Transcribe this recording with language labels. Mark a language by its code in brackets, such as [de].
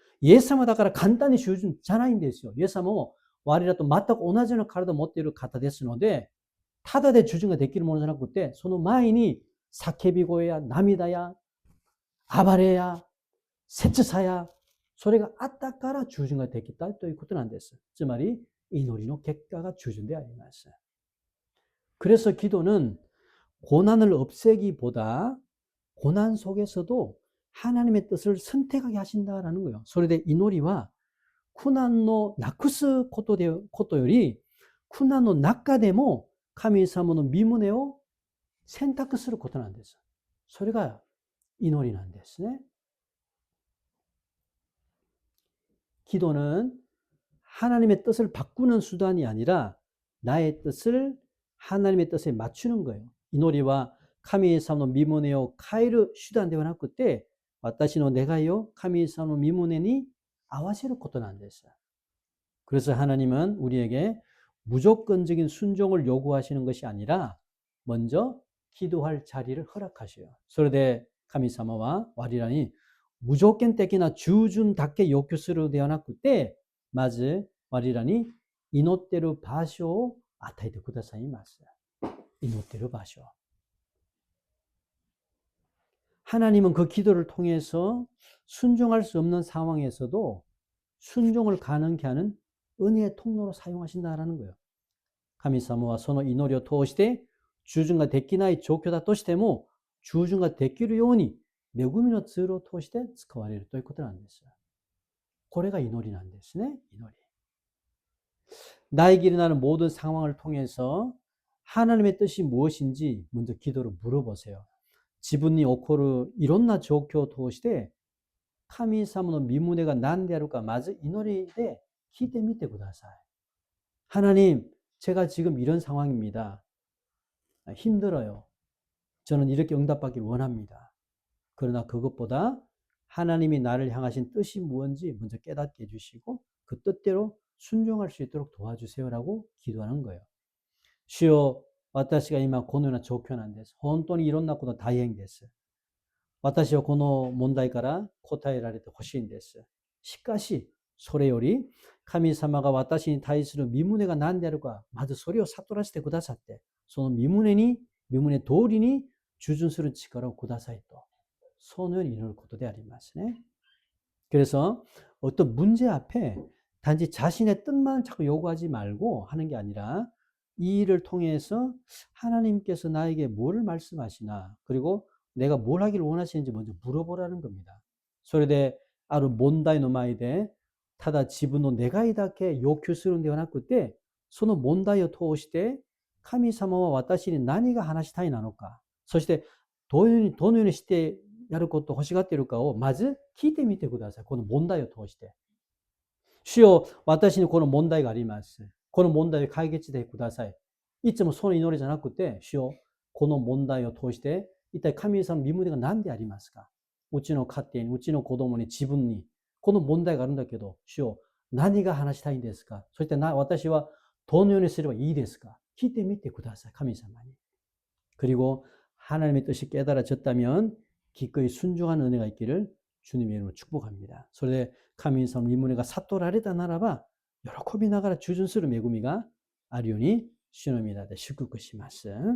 [ja] イエス様だから簡単に従順じゃないんですよ。イエス様も我らと全く同じような体を持っている方ですのでただで従順ができるものじゃなくて、その前に叫び声や涙や暴れや切さやそれがあったから従順ができたということなんです。つまり祈りの結果が従順であります。 [ko] 그래서 기도는 고난을 없애기보다 고난 속에서도 하나님의 뜻을 선택하게 하신다라는 거예요. [ja] それで祈りは苦難をなくすことより苦難の中でも神様の御胸を選択することなんです。それが祈りなんですね。 [ko] 기도는 하나님의 뜻을 바꾸는 수단이 아니라 나의 뜻을 하나님의 뜻에 맞추는 거예요. [ja] 이노리와神様の御胸を変える手段ではなくて私の願いを神様の御胸に合わせることなんです。 [ko] 그래서 하나님은 우리에게 무조건적인 순종을 요구하시는 것이 아니라 먼저 기도할 자리를 허락하셔요. [ja] それで神様は我らに無条件的な従順だけ要求するのではなくてまず我らに祈っている場所を与えてくださいます。祈っている場所. [ko] 하나님은 그 기도를 통해서 순종할 수 없는 상황에서도 순종을 가능케 하는 은혜의 통로로 사용하신다라는 거예요. [ja] 神様はその祈りを通して従順ができない状況だとしても従順ができるように恵みのツールを通して使われるということなんです。これが祈りなんですね。祈り. [ko] 나에게 일어나는 모든 상황을 통해서 하나님의 뜻이 무엇인지 먼저 기도로 물어보세요. [ja] 지분이 오코르 이론나状況を通して神様の御胸が何であるかまず祈りで聞いてみてください. [ko] 하나님, 제가 지금 이런 상황입니다. 힘들어요. 저는 이렇게 응답받기를 원합니다. 그러나 그것보다 하나님이 나를 향하신 뜻이 무엇인지 먼저 깨닫게 해주시고 그 뜻대로 순종할 수 있도록 도와주세요라고 기도하는 거예요. [ja] 主よ、私が今このような状況なんです。本当にいろんなこと大変です。私はこの問題から答えられてほしいんです。しかし、それより神様が私に対する御胸が何であるか、まずそれを悟らせてくださって、その御胸通りに従順する力をくださいと、そのように祈ることでありますね。 그래서 어떤 문제 앞에 단지 자신의 뜻만 자꾸 요구하지 말고 하는 게 아니라 이 일을 통해서 하나님께서 나에게 뭐를 말씀하시나 그리고 내가 뭘 하기를 원하시는지 먼저 물어보라는 겁니다. それである問題の前でただ自分の願いだけ要求するのではなくてその問題を通して神様は私に何が話したいなのかそしてどのようにしてやることを欲しがっているかをまず聞いてみてください。この問題を通して。主よ、私にこの問題があります。この問題を解決してください。いつもその祈りじゃなくて、主よ、この問題を通して、一体神様の御胸が何でありますかうちの家庭に、うちの子供に、自分に、この問題があるんだけど、主よ、何が話したいんですか？そして私はどのようにすればいいですか？聞いてみてください. [ko] 하나님이. 그리고 하나님의 뜻이 깨달아졌다면 기꺼이 순종하는 은혜가 있기를 주님의 이름으로 축복합니다. [ja] それで神様の御胸が悟られたならば喜びながら従順する恵みがあるように主の皆で祝福します.